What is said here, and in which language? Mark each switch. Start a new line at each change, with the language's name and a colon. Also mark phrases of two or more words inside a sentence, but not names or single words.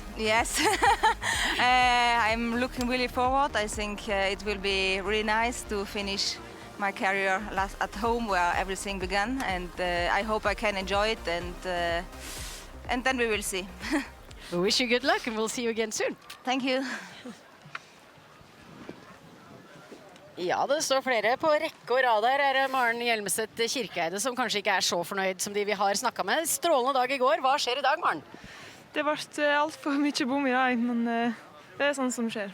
English: Yes, I'm looking really forward. I think it will be really nice to finish my career at home where everything began, and I hope I can enjoy it, and then we will see. We wish you good luck, and we'll see you again soon. Thank you.
Norwegian: Ja, det står flere på rekke og rad her. Er Maren Hjelmeset Kirkeide som kanskje ikke er så fornøyd som de vi har snakket med. Strålende dag i går. Hva skjer i dag, Maren? Det ble alt for mye bom i dag, men det sånn som skjer.